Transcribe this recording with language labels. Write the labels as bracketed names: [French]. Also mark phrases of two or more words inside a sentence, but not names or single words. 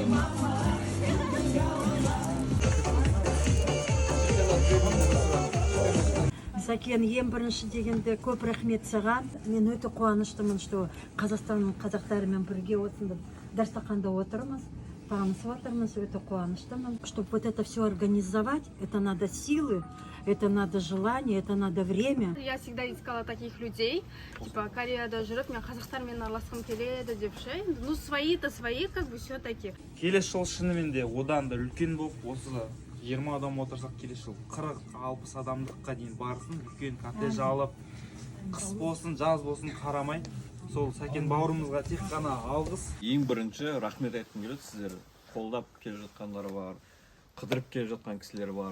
[Kazakh] Сәкен, ең бірінші дегенде көп рахмет саған. Мен өте қуаныштымын, что Қазақстанның қазақтарымен бірге осында дастарханда отырмыз, танысып отырмыз, өте қуаныштымын. [Russian] Чтобы вот это все организовать, это надо силы, это надо желание, это надо время. Я всегда искала таких людей, типа [Kazakh] Кореяда жүріп, мен қазақтармен араласқым келеді деп ше. [Russian] Ну свои-то свои, как бы все-таки. [Kazakh] Келесі жыл шынымен де одан да үлкен болып, осы 20 адам отырсақ келесі жыл 40-60 адамдыққа дейін барсын, үлкен коттедж алып, қыс болсын, жаз болсын қарамай, сол Сәкен бауырымызға тек қана алғыс. Ең бірінші рахмет айтқым келеді, сіздер қолдап келіп жатқандар бар, қыдырып келіп жатқан кісілер бар.